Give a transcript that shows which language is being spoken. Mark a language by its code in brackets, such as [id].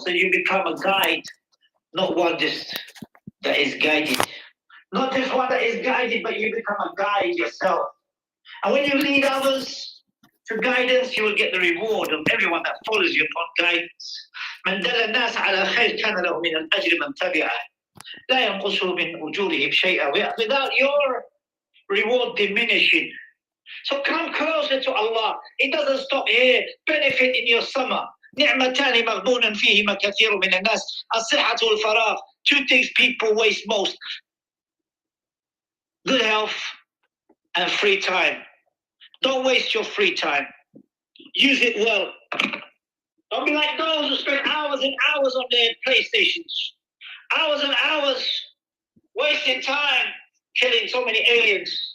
[en] So you become a guide, not one just that is guided. Not just one that is guided, but you become a guide yourself. And when you lead others to guidance, you will get the reward of everyone that follows you upon guidance. [ar] من دل الناس على خير كان له من الأجر من تبعه. لا ينقصه من أجورهم شيئا, [en] without your reward diminishing. [ar] So come closer to Allah. It doesn't stop here. Benefit in your summer. نعمتان مغبون فيهما كثير من الناس الصحة والفراغ. [en] Two things people waste most: good health and free time. Don't waste your free time. Use it well. Don't be like those who spend hours and hours on their PlayStations. Hours and hours wasting time killing so many aliens.